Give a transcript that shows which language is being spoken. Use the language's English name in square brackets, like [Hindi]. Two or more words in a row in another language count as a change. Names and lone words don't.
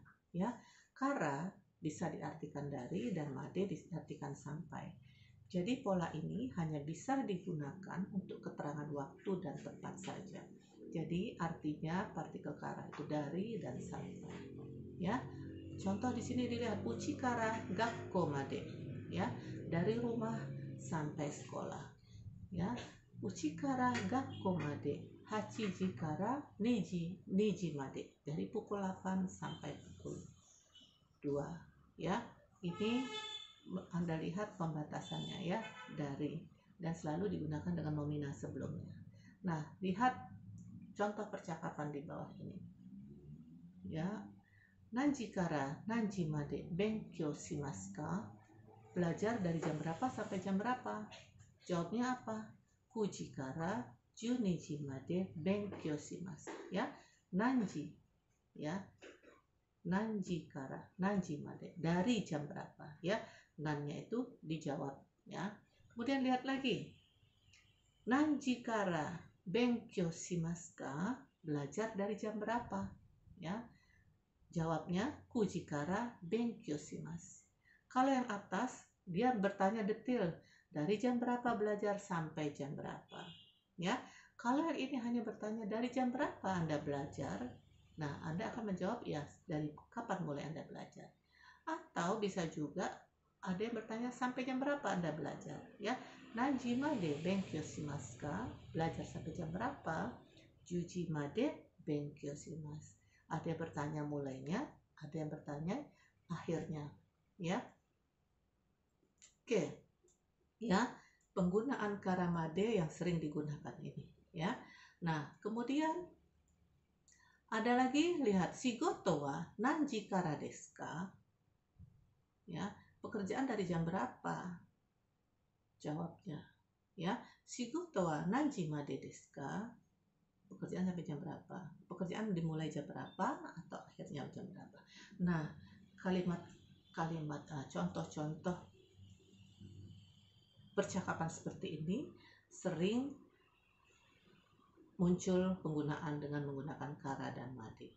[Indonesian] Ya, kara bisa diartikan dari dan made diartikan sampai. Jadi pola ini hanya bisa digunakan untuk keterangan waktu dan tempat saja. Jadi artinya partikel kara itu dari dan sampai. Ya, contoh di sini dilihat [Japanese] 家から学校まで. [Indonesian] Ya, dari rumah sampai sekolah. Ya, [Japanese] 家から学校まで. 八時から二時まで, [Indonesian] dari pukul 8 sampai pukul 2. Ya, ini Anda lihat pembatasannya, ya, dari, dan selalu digunakan dengan nomina sebelumnya. Nah, lihat contoh percakapan di bawah ini. Ya, [Japanese] 何時から何時まで勉強しますか? [Indonesian] Belajar dari jam berapa sampai jam berapa? Jawabnya apa? [Japanese] 9 時から12時まで勉強します。Ya, nanji, ya, 何時から、何時まで, [Indonesian] dari jam berapa, ya, nannya itu dijawab, ya. Kemudian lihat lagi, [Japanese] 何時から勉強しますか? [Indonesian] Belajar dari jam berapa, ya. Jawabnya [Japanese] 9 時から勉強します。 [Indonesian] Kalau yang atas dia bertanya detail, dari jam berapa belajar sampai jam berapa, ya. Kalau yang ini hanya bertanya dari jam berapa Anda belajar, nah Anda akan menjawab ya dari kapan mulai Anda belajar. Atau bisa juga ada yang bertanya sampai jam berapa Anda belajar, ya. [Japanese] 何時まで勉強しますか? [Indonesian] Belajar sampai jam berapa? [Japanese] 10 時まで勉強します。 [Indonesian] Ada yang bertanya mulainya, ada yang bertanya akhirnya, ya. Oke, ya, penggunaan [Japanese] からまで [Indonesian] yang sering digunakan ini, ya. Nah, kemudian ada lagi, lihat, [Japanese] 仕事は何時からですか? [Indonesian] Ya, pekerjaan dari jam berapa? Jawabnya, ya, [Japanese] 仕事は何時までですか? [Indonesian] Pekerjaan sampai jam berapa? Pekerjaan dimulai jam berapa atau akhirnya jam berapa? Nah, kalimat contoh-contoh percakapan seperti ini sering muncul penggunaan dengan menggunakan kara dan made.